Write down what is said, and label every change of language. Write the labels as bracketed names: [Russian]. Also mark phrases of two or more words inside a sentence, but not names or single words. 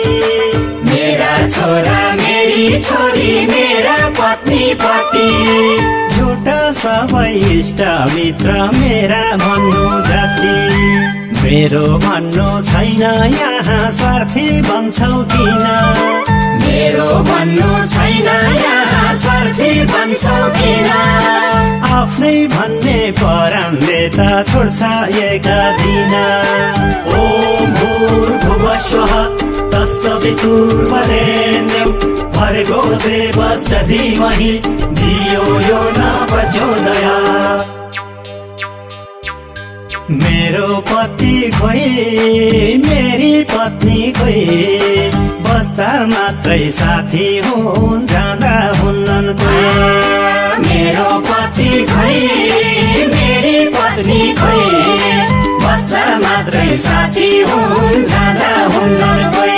[Nepali] मेरा छोरा मेरी छोरी मेरा पत्नी पति झुटा सबै इष्ट मित्र मेरा भन्नु जाति मेरो भन्नु छैन यहाँ स्वार्थी बन्छौ किन मेरो भन्नु छैन यहाँ स्वार्थी बन्छौ किन आफ्नै भन्ने परामले त छोड्छ एका दिन [Sanskrit] ओम भूर्भुवस्वः तत्सवितुर्वरेण्यं भर्गो देवस्य धीमहि धियो यो न प्रचोदयात् [Nepali] मेरो पति खोइ मेरी पत्नी खोइ बस्दा मात्रै साथी हुन् जाँदा हुन्नन् कोही मेरो पति खोइ मेरी पत्नी खोइ बस्दा मात्रै साथी हुन् जाँदा हुन्नन् कोही